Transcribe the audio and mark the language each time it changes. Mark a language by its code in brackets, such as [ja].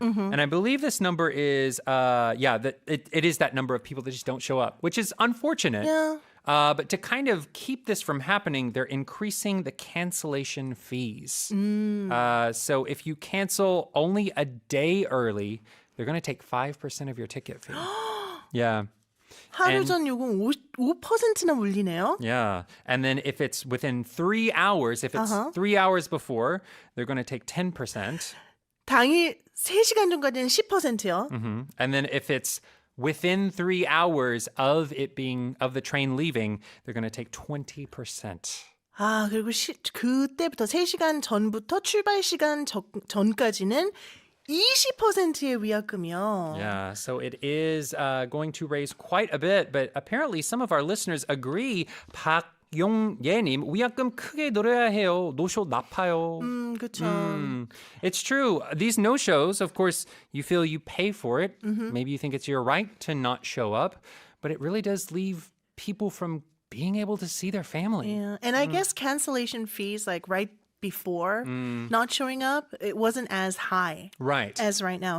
[en] And I believe this number is, it is that number of people that just don't show up, which is unfortunate. Yeah. But to kind of keep this from happening, they're increasing the cancellation fees. So if you cancel only a day early, they're going to take 5% of your ticket fee. Yeah. [ko] 하루 전 요금 5%나 물리네요. [en] Yeah. And then if it's within 3 hours, if it's 3 hours before, they're going to take 10%. [ko] 당일 3시간 전까지는 10%요. [en] And then if it's within 3 hours of the train leaving, they're going to take 20%. [ko] 아, 그리고 그때부터 3시간 전부터 출발 시간 전까지는 20%의 위약금이요. [en] Yeah, so it is going to raise quite a bit, but apparently some of our listeners agree. [ko] 박용예님, 위약금 크게 늘어야 해요. 노쇼 나빠요. 그렇죠. [en] It's true. These no-shows, of course, you feel you pay for it. Maybe you think it's your right to not show up, but it really does leave people from being able to see their family. Yeah, and I guess cancellation fees right before not showing up, it wasn't as high as right now.